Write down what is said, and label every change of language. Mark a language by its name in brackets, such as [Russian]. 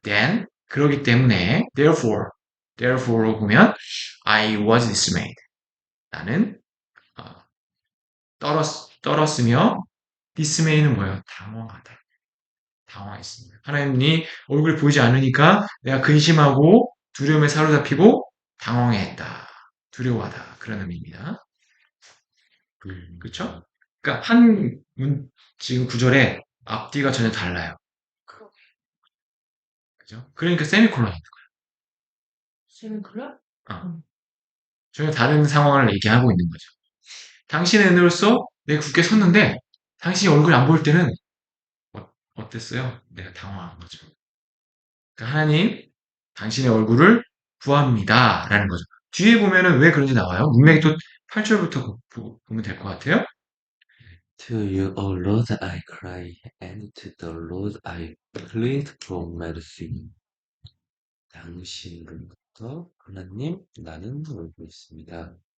[English] then [Korean] 그러기 때문에 [English] therefore로 [Korean] 보면 [English] I was dismayed. [Korean] 나는 떨었으며 dismay는 뭐예요? 당황했습니다. 하나님이 얼굴이 보이지 않으니까 내가 근심하고 두려움에 사로잡히고 당황했다. 두려워하다. 그런 의미입니다. 그렇죠? 그러니까 지금 구절에 앞뒤가 전혀 달라요. 그죠? 그러니까 세미콜론이 있는 거예요. 세미콜론? 전혀 다른 상황을 얘기하고 있는 거죠. 당신의 은혜로서 내가 굳게 섰는데 당신이 얼굴이 안 보일 때는 어땠어요? 내가 당황한 거죠. 그러니까 하나님, 당신의 얼굴을 구합니다. 라는 거죠. 뒤에 보면은 왜 그런지 나와요? 문맥이 또 8절부터 보면 될 것 같아요. [English] To you, O Lord, I cry, and to the Lord I plead for mercy. [Korean] 당신으로부터 하나님, 나는 울고 있습니다.